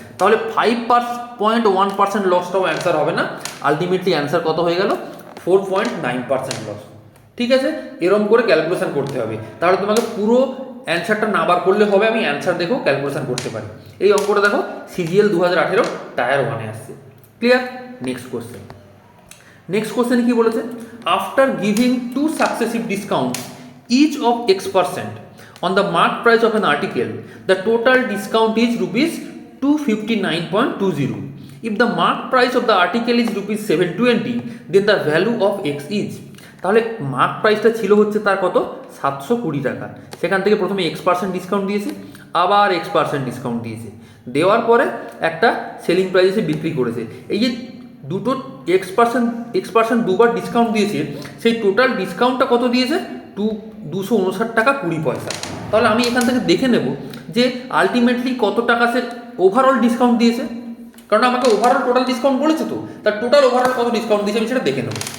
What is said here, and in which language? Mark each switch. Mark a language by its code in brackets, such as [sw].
[bn] তাহলে 5.1% লসটাও অ্যান্সার হবে না। আলটিমেটলি অ্যান্সার কত হয়ে গেল, 4.9% লস। ঠিক আছে? এরকম করে ক্যালকুলেশন করতে হবে, তাহলে তোমাকে পুরো অ্যান্সারটা না বার করলে হবে, আমি অ্যান্সার দেখেও ক্যালকুলেশন করতে পারি। এই অঙ্কটা দেখো CGL 2018 টায়ার 1-এ আসছে। Clear? Next question. [en] next question [bn] কি বলেছে, [en] After giving 2 successive discount each of X% on the marked price of an article, the total discount is rupees 259.20. If the marked price of the article is rupees 720, then the value of X is, [bn] তাহলে mark প্রাইসটা ছিল হচ্ছে তার কত, 720 টাকা। সেখান থেকে প্রথমে X% ডিসকাউন্ট দিয়েছে, আবার X% ডিসকাউন্ট দিয়েছে, দেওয়ার পরে একটা সেলিং প্রাইসে বিক্রি করেছে। এই যে দুটো X% দুবার ডিসকাউন্ট দিয়েছে, সেই টোটাল ডিসকাউন্টটা কত দিয়েছে? 259 টাকা 20 পয়সা। তাহলে আমি এখান থেকে দেখে নেব যে আলটিমেটলি কত টাকা সে ওভারঅল ডিসকাউন্ট দিয়েছে, কারণ আমাকে ওভারঅল টোটাল ডিসকাউন্ট বলেছে, তো তার টোটাল ওভারঅল কত ডিসকাউন্ট দিয়েছে আমি সেটা দেখে নেব।